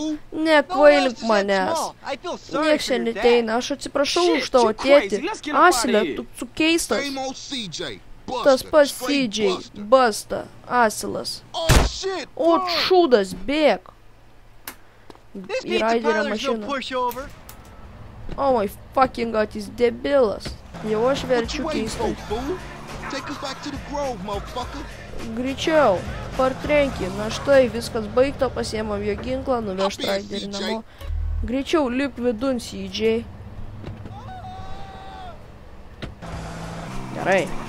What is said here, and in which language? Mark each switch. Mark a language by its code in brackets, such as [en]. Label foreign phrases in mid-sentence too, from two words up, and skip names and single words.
[lt] Nekvailink manęs. Nieks čia neteina. Aš atsiprašau už tavo tėtį. Asilė, tu keistas. Tas pats CJ. Basta. Asilas. O, šūdas, bėk. Į raiderio mašiną. [en] Oh my fucking god, [lt] jis debilas. Jau aš verčiu keistai. Greičiau, partrenki. Na štai, viskas baigta, pasiemam jo ginklą, nuvežt raiderį namo. Greičiau, lip vidun, CJ. Gerai.